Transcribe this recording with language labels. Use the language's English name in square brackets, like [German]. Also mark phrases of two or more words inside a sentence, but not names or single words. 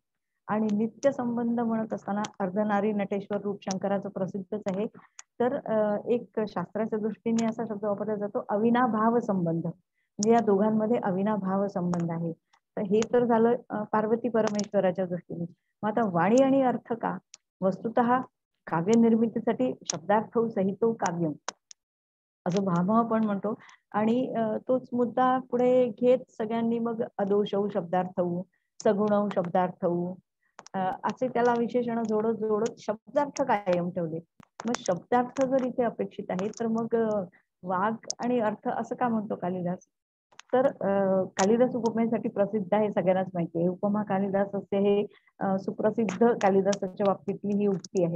[Marathi] आणि नित्य संबंध म्हणत असताना अर्धनारी नटेश्वर रूप शंकराचं प्रसिद्धच आहे. तर एक शास्त्राच्या दृष्टीने असा शब्द वापरला जातो अविनाभाव संबंध, म्हणजे या दोघांमध्ये अविनाभाव संबंध आहे. तर हे तर झालं पार्वती परमेश्वराच्या दृष्टीने. मग आता वाणी आणि अर्थ का, वस्तुतः काव्य निर्मितीसाठी [Sanskrit] शब्दार्थ सहितो काव्यम [Marathi] असं भामह पण म्हणतो. आणि तोच मुद्दा पुढे घेत सगळ्यांनी मग [Sanskrit] अदोषौ शब्दार्थऊ सगुणौ शब्दार्थऊ [Marathi] असे त्याला विशेषण जोडत जोडत शब्दार्थ कायम ठेवले. मग शब्दार्थ जर इथे अपेक्षित आहे तर मग वाघ आणि अर्थ असं का म्हणतो कालिदास, तर कालिदास उपमेसाठी प्रसिद्ध आहे, सगळ्यांनाच माहिती आहे. [Sanskrit] उपमा कालिदास [Marathi] असे हे सुप्रसिद्ध कालिदासाच्या बाबतीतली ही उक्ती आहे.